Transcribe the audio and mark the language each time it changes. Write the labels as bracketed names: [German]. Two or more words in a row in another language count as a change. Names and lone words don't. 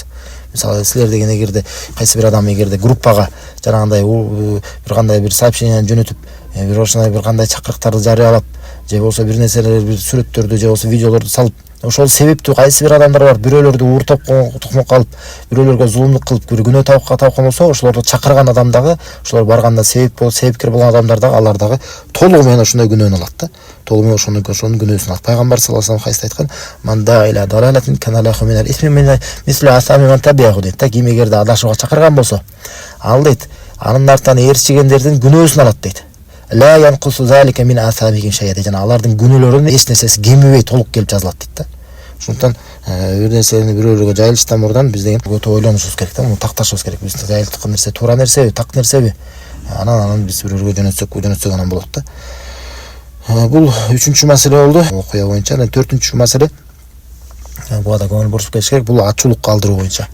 [Kyrgyz] Мисалы силер деген эгерде кайсы бир адам эгерде группага жанагындай бир кандай бир сообщениени жөнөтүп, бир ошондой бир кандай чакырыктарды жарыялап, же болбосо бир нерселер, бир сүрөттөрдү же болбосо видеолорду салып, ошол себептүү кайсы бир адамдар бар, бирөөлөрдү ууртоп тукмукка алып, бирөөлөргө зулумдук кылып, бир күнөө тапкан болсо, ошолорду чакырган адам дагы, ошолор барганда себепкер болгон адамдар дагы, алар дагы толугу менен ошондой күнөөнү алат да. Толугу менен ошонун күнөөсүн алат. Пайгамбар [Arabic] صلى الله عليه وسلم [Kyrgyz] айткан: [Arabic] "من دعا إلى ضلالة كان عليه من الإثم مثل آثام من تبعه" [Kyrgyz] дейт да. Ким эгерде адашууга чакырган болсо, ал дейт, анын артынан ээрчигендердин күнөөсүн алат дейт. [Arabic] لا ينقص ذلك من آثامهم شيئا. [Kyrgyz] Жана алардын күнөөлөрүнүн эч нерсеси кемибей толук келип жазылат дейт да. Ошондон бир нерсени бирөөлөргө жайылыштан мурдан биз деген өтө ойлонушубуз керек да, муну такташыбыз керек. Биз жайылткан нерсе туура нерсеби, так нерсеби? Анан биз бирөөлөргө жөнөтсөк анан болот да. Бул үчүнчү маселе болду окуя боюнча. Анан төртүнчү маселе, буга да көңүл бурушуп кетиш керек, бул ачуулук калтыруу боюнча.